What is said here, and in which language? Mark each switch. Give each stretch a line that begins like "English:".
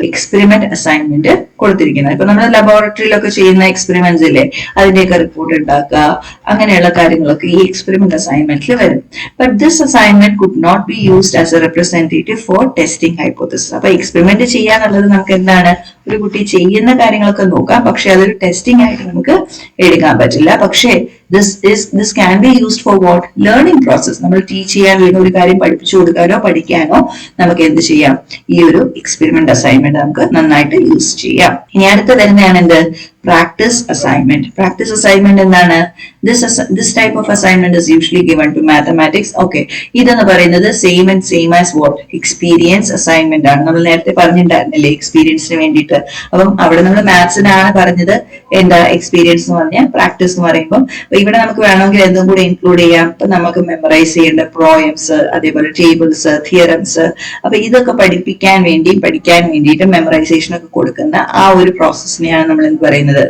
Malayalam: Experiment assignment കൊടുത്തിരിക്കുന്നത്. ഇപ്പൊ നമ്മൾ ലബോറട്ടറിയിലൊക്കെ ചെയ്യുന്ന എക്സ്പെരിമെന്റ്സ് ഇല്ലേ, അതിന്റെയൊക്കെ റിപ്പോർട്ട് ഉണ്ടാക്കുക, അങ്ങനെയുള്ള കാര്യങ്ങളൊക്കെ ഈ എക്സ്പെരിമെന്റ് അസൈൻമെന്റിൽ വരും.
English: But this assignment could not be used as a representative for testing hypothesis.
Malayalam: അപ്പൊ എക്സ്പെരിമെന്റ് ചെയ്യാന്നുള്ളത് നമുക്ക് എന്താണ്? ഒരു കുട്ടി ചെയ്യുന്ന കാര്യങ്ങളൊക്കെ നോക്കാം, പക്ഷെ അതൊരു ടെസ്റ്റിംഗ് ആയിട്ട് നമുക്ക് എടുക്കാൻ പറ്റില്ല. പക്ഷേ
English: this can be used for what? Learning process.
Malayalam: നമ്മൾ ടീച്ച് ചെയ്യാൻ അല്ലെങ്കിൽ ഒരു കാര്യം പഠിപ്പിച്ചു കൊടുക്കാനോ പഠിക്കാനോ നമുക്ക് എന്ത് ചെയ്യാം? ഈ ഒരു എക്സ്പെരിമെന്റ് അസൈൻമെന്റ് നമുക്ക് നന്നായിട്ട് യൂസ് ചെയ്യാം. ഇനി അടുത്ത വരുന്നതാണ് എന്ത്? Practice assignment. പ്രാക്ടീസ് അസൈൻമെന്റ് എന്താണ്?
English: This type of assignment is usually given to mathematics. Okay,
Malayalam: ഇതെന്ന് പറയുന്നത്
English: same as what? Experience assignment
Malayalam: ആണ്. നമ്മൾ നേരത്തെ പറഞ്ഞിട്ടുണ്ടായിരുന്നില്ലേ എക്സ്പീരിയൻസിന് വേണ്ടിയിട്ട്. അപ്പം അവിടെ നമ്മൾ മാത്സിനാണ് പറഞ്ഞത് എന്താ എക്സ്പീരിയൻസ് എന്ന് പറഞ്ഞാൽ, പ്രാക്ടീസ് എന്ന് പറയുമ്പോൾ ഇവിടെ നമുക്ക് വേണമെങ്കിൽ എന്തും കൂടെ ഇൻക്ലൂഡ് ചെയ്യാം. ഇപ്പൊ നമുക്ക് മെമ്മറൈസ് ചെയ്യേണ്ട പ്രോയംസ്, അതേപോലെ ടേബിൾസ്, തിയറംസ്, അപ്പൊ ഇതൊക്കെ പഠിക്കാൻ വേണ്ടിയിട്ട് മെമ്മറൈസേഷൻ ഒക്കെ കൊടുക്കുന്ന ആ ഒരു പ്രോസസ്സിനെയാണ് നമ്മൾ എന്ത് പറയുന്നത്?